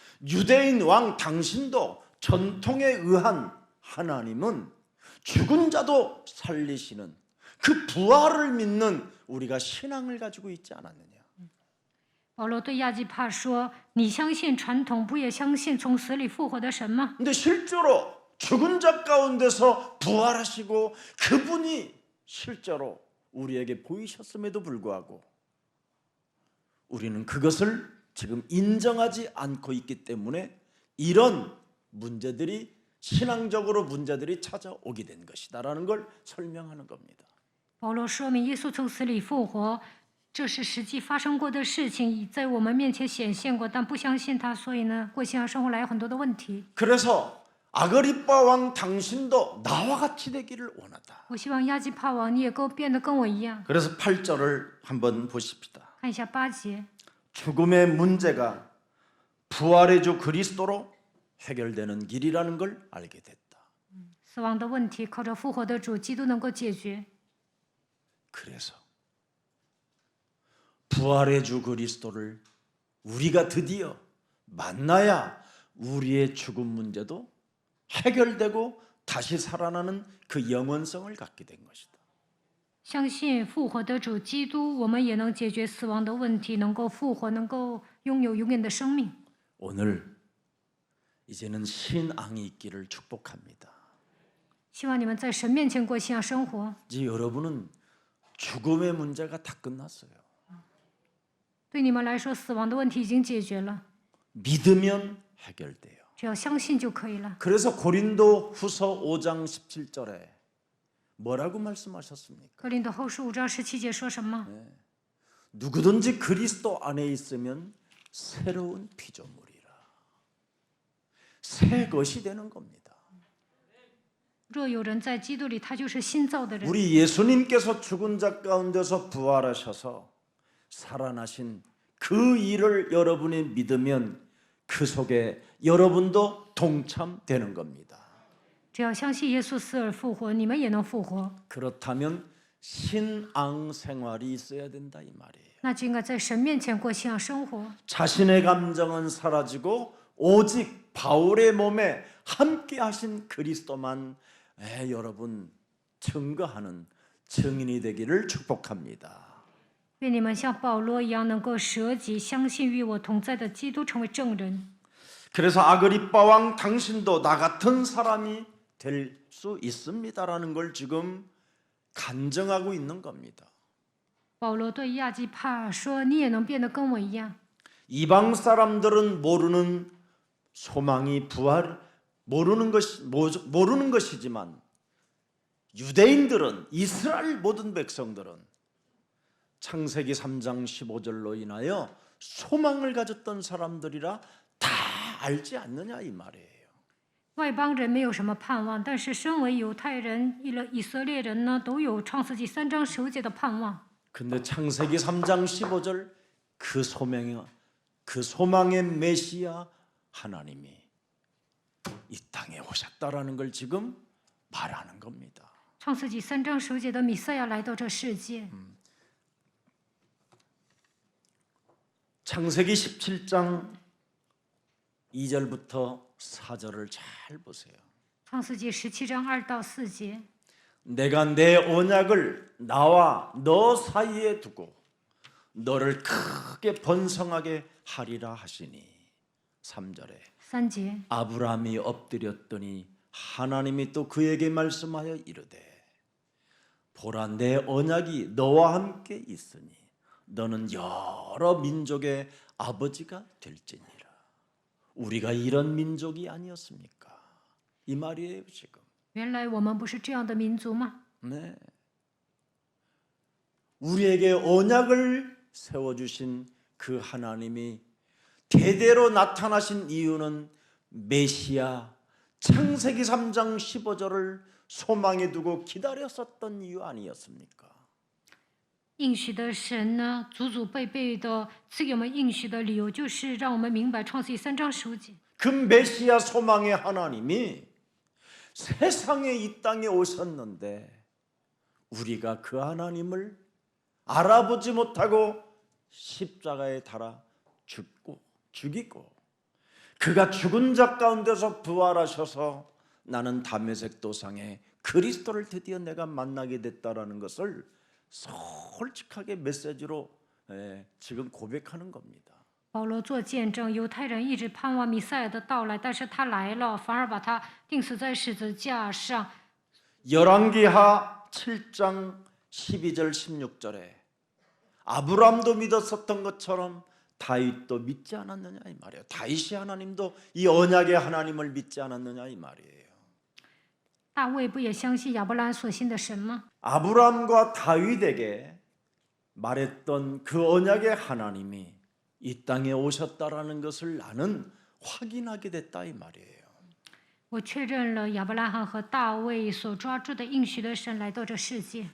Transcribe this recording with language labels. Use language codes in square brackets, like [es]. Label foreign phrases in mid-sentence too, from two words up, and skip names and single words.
[ko] 유대인 왕 당신도 전통에 의한 하나님은 죽은 자도 살리시는 그 부활을 믿는 우리가 신앙을 가지고 있지 않았느냐? [zh] 保罗对亚基帕说：“你相信传统，不也相信从死里复活的神吗？ [ko] 근데 실제로 죽은 자 가운데서 부활하시고 그분이 실제로 우리에게 보이셨음에도 불구하고 우리는 그것을 지금 인정하지 않고 있기 때문에 이런 문제들이 신앙적으로 문제들이 찾아오게 된 것이다라는 걸 설명하는 겁니다. [zh] 保罗说明耶稣从死里复活，这是实际发生过的事情，在我们面前显现过，但不相信他，所以呢，过信仰生活来有很多的问题。 [ko] 그래서 아그리빠 왕 당신도 나와 같이 되기를 원하다. [zh] 我希望亚基帕王你也变得跟我一样。 [ko] 그래서 8절을 한번 보십시다. [zh] 看一下8节， [ko] 죽음의 문제가 부활의 주 그리스도로 해결되는 길이라는 걸 알게 됐다. [zh] 死亡的问题靠着复活的主基督能够解决。 [ko] 그래서 부활의 주 그리스도를 우리가 드디어 만나야 우리의 죽음 문제도 해결되고 다시 살아나는 그 영원성을 갖게 된 것이다. [zh] 相信复活的主基督，我们也能解决死亡的问题，能够复活，能够拥有永远的生命。 [ko] 오늘 이제는 신앙이 있기를 축복합니다. [zh] 希望你们在神面前过信仰生活。 [ko] 이제 여러분은 죽음의 문제가 다 끝났어요. [zh] 对你们来说，死亡的问题已经解决了， [ko] 믿으면 해결돼요. [zh] 只要相信就可以了。 [ko] 그래서 고린도 후서 5장 17절에 뭐라고 말씀하셨습니까? [zh] 格林多后书5章17节说什么？ [ko] 누구든지 그리스도 안에 있으면 새로운 피조물이라. 새 것이 되는 겁니다. [zh] 若有人在基督里，他就是新造的人。 [ko] 우리 예수님께서 죽은 자 가운데서 부활하셔서 살아나신 그 일을 여러분이 믿으면 그 속에 여러분도 동참되는 겁니다. [zh] 只要相信耶稣死而复活，你们也能复活。 [ko] 그렇다면 신앙 생활이 있어야 된다 이 말이에요. [zh] 那就应该在神面前过信仰生活。 [ko] 자신의 감정은 사라지고 오직 바울의 몸에 함께 하신 그리스도만 여러분 증거하는 증인이 되기를 축복합니다. [zh] 愿你们像保罗一样，能够舍己，相信与我同在的基督，成为证人。 [ko] 그래서 아그리빠 왕 당신도 나 같은 사람이 될 수 있습니다라는 걸 지금 간증하고 있는 겁니다. [zh] 保罗对亚基帕说：“你也能变得跟我一样。 [ko] 이방 사람들은 모르는 소망이 부활 모르는 것이지만 유대인들은 이스라엘 모든 백성들은 창세기 3장 15절로 인하여 소망을 가졌던 사람들이라 다 알지 않느냐 이 말이에요. [zh] 外邦人没有什么盼望，但是身为犹太人、以色列人呢，都有创世纪3章15节的盼望。 [ko] 근데 창세기 3장 15절 그 소망의 메시아 하나님이 이 땅에 오셨다라는 걸 지금 말하는 겁니다. [zh] 创世纪3章15节的弥赛亚来到这世界。 [ko] 창세기 17장 2절부터 4절을 잘 보세요. [zh] 创世纪17章2到4节， [ko] 내가 내 언약을 나와 너 사이에 두고 너를 크게 번성하게 하리라 하시니 3절에 [zh] 3节， [ko] 아브라함이 엎드렸더니 하나님이 또 그에게 말씀하여 이르되 보라 내 언약이 너와 함께 있으니 너는 여러 민족의 아버지가 될지니라. 우리가 이런 민족이 아니었습니까? 이 말이에요 지금. [zh] 原来我们不是这样的民族吗？ [ko] 네. 우리에게 언약을 세워주신 그 하나님이 대대로 나타나신 이유는 메시아 창세기 3장 15절을 소망에 두고 기다렸었던 이유 아니었습니까? [zh] 应许的神呢，祖祖辈辈的赐给我们应许的理由，就是让我们明白创世纪3章15节。 [ko] 그 메시아 소망의 하나님이 세상에 이 땅에 오셨는데 우리가 그 하나님을 알아보지 못하고 십자가에 달아 죽이고 그가 죽은 자 가운데서 부활하셔서 나는 다메섹 도상에 그리스도를 드디어 내가 만나게 됐다라는 것을 솔직하게 메시지로 지금 고백하는 겁니다. [zh] 保罗做见证，犹太人一直盼望弥赛亚的到来，但是他来了，反而把他钉死在十字架上。 [ko] 열왕기하 7장 12절 16절에 아브라함도 믿었었던 것처럼 다윗도 믿지 않았느냐 이 말이에요. 다윗이 하나님도 이 언약의 하나님을 믿지 않았느냐 이 말이에요. [zh] 大卫不也相信亚伯拉罕所信的神吗？ [ko] 아브라함과 다윗에게 말했던 그 언약의 하나님이 이 땅에 오셨다라는 것을 나는 확인하게 됐다 이 말이에요. [zh] 我确认了亚伯拉罕和大卫所抓住的应许的神来到这世界。